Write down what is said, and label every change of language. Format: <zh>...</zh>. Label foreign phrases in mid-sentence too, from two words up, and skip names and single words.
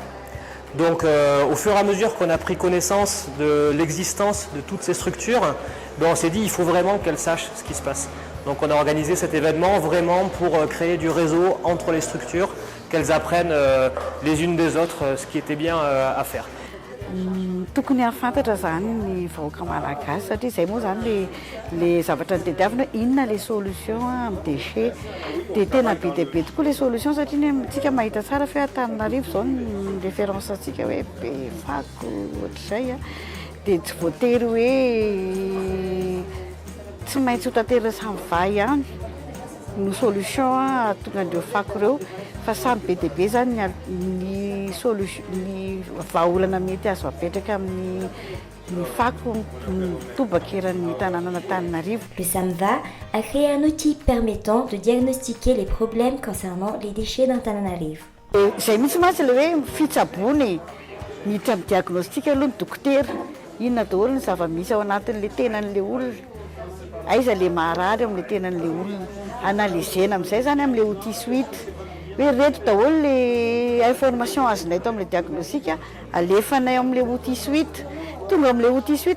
<fr>Donc au fur et à mesure qu'on a pris connaissance de l'existence de toutes ces structures, on s'est dit qu'il faut vraiment qu'elles sachent ce qui se passe. Donc on a organisé cet événement vraiment pour créer du réseau entre les structures, qu'elles apprennent les unes des autres ce qui était bien à faire.</fr> <mg>Tokony hafantatra zany ny vahoaka malagasy satria izay moa zany le zavatra ny tediavina inona</mg> <fr>les solutions</fr> <mg>amin'ny déchet dia tena be dia be tokoa</mg> <fr>les solutions</fr> <mg>satria tsika mahita tsara fa Antananarivo zao ny référence antsika hoe be fako ohatr'izay dia tsy voatery hoe tsy maintsy ho tanterina samy vahy ihany no solution tonga an'ireo fako ireo fa samy be dia be zany ny solution ny vahaolana mety azo apetraka amin'ny fako tobakeran'ny tanàna Antananarivo.</mg> <fr>Le SAMVA a créé un outil permettant de diagnostiquer les problèmes concernant les déchets d'Antananarivo.</fr> <mg>Izay mihitsy mantsy le hoe fitsabony miditra amin'ny diagnostika aloha ny dokotera inona daholo ny zava-misy ao anatin'le tenan'le olona aiza le maharary amin'le tenan'le olona analysena amin'izay zany amin'le</mg> <fr>outil suite</fr> <mg>hoe reto daholo le information azonay tao amin'le diagnostika alefanay amin'le</mg> <fr>outil suite</fr> <mg>tonga amin'le</mg> <fr>outil suite</fr>